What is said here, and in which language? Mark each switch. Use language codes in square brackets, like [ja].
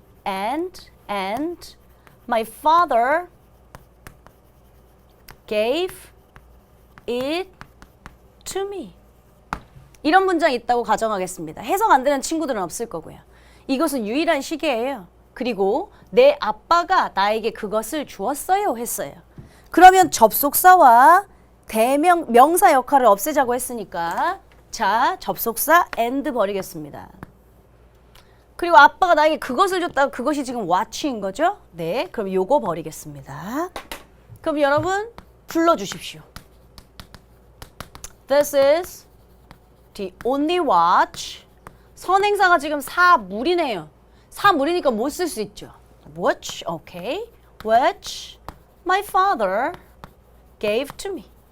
[en] And my father gave it to me. [ko] 이런 문장이 있다고 가정하겠습니다. 해석 안 되는 친구들은 없을 거고요. 이것은 유일한 시계예요. 그리고 내 아빠가 나에게 그것을 주었어요 했어요. 그러면 접속사와 명사 역할을 없애자고 했으니까 자, 접속사 and 버리겠습니다. 그리고 아빠가 나에게 그것을 줬다가 그것이 지금 watch인 거죠? 네, 그럼 요거 버리겠습니다. 그럼 여러분 불러주십시오. [en] This is the only watch. [ko] 선행사가 지금 사물이네요. 사물이니까 못 쓸 수 있죠. [en] which, okay, which my father gave to me.